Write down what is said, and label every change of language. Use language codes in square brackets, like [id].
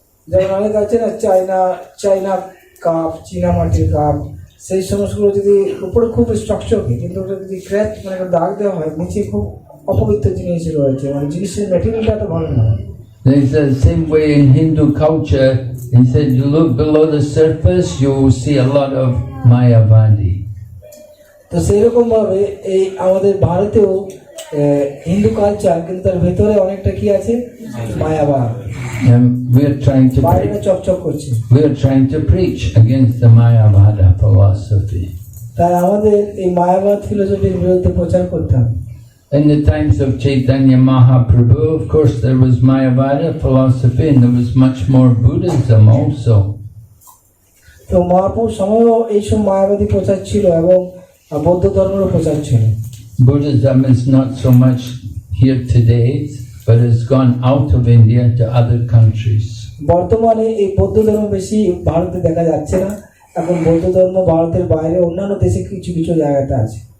[bn] যেমন অনেক আছে না চাইনা কাপ, চীনা মাটির কাপ, সেই সমস্তগুলো যদি উপরে খুব স্ট্রাকচার কি, কিন্তু ওটা যদি ক্র্যাক মানে দাগ দেওয়া হয় নিচে খুব অপবিত্র জিনিস রয়েছে, মানে জিনিসের ম্যাটেরিয়ালটা তো ভালো না। [en] He said the same way in Hindu culture, he said you look below the surface, you will see a lot of Mayavadi. [bn] তো সেই রকম ভাবে এই আমাদের ভারতেও হিন্দু কালচার, কিন্তু তার ভেতরে অনেকটা কি আছে, মায়াবাদ। [en] And [bn] বাইরে চকচক করছে। [en] we are trying to preach against the Mayavada philosophy. [bn] তাই আমাদের এই মায়াবাদ ফিলোসফির বিরুদ্ধে প্রচার করতে হবে। [en] In the times of Chaitanya Mahaprabhu, of course, there was Mayavada philosophy and there was much more Buddhism also. [bn] তো মহাপ্রভুর সময়ও এইসব মায়াবাদী প্রচার ছিল এবং বৌদ্ধ ধর্মেরও প্রচার ছিল। [en] Buddhism is not so much here today, but has gone out of India to other countries. [bn] বর্তমানে এই বৌদ্ধ ধর্ম বেশি ভারতে দেখা যাচ্ছে না, এখন বৌদ্ধ ধর্ম ভারতের বাইরে অন্যান্য দেশে কিছু কিছু জায়গাতে আছে।